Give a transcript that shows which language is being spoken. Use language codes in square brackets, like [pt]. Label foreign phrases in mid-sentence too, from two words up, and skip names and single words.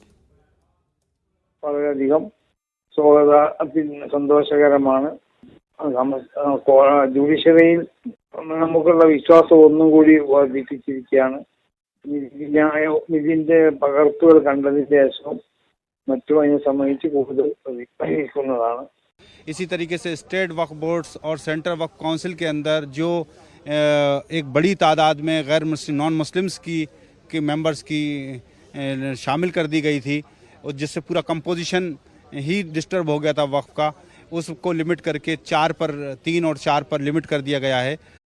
[ml] വളരെയധികം സന്തോഷകരമാണ്. ജുഡീഷ്യറിയിൽ നമുക്കുള്ള വിശ്വാസം ഒന്നും കൂടി വർദ്ധിപ്പിച്ചിരിക്കുകയാണ്. ഇതിന്റെ പകർപ്പുകൾ കണ്ടതിന് ശേഷം മറ്റും അതിനെ സംബന്ധിച്ച് കൂടുതൽ പ്രതികരിക്കുന്നതാണ്. [hi] इसी तरीके से स्टेट वक्फ बोर्ड्स और सेंट्रल वक्फ काउंसिल के अंदर जो एक बड़ी तादाद में गैर मुस्लिम [en] non Muslims [hi] के मेंबर्स की शामिल कर दी गई थी और जिससे पूरा कंपोजिशन ही डिस्टर्ब हो गया था वक्फ का, उसको लिमिट करके 3 और 4 पर लिमिट कर दिया गया है.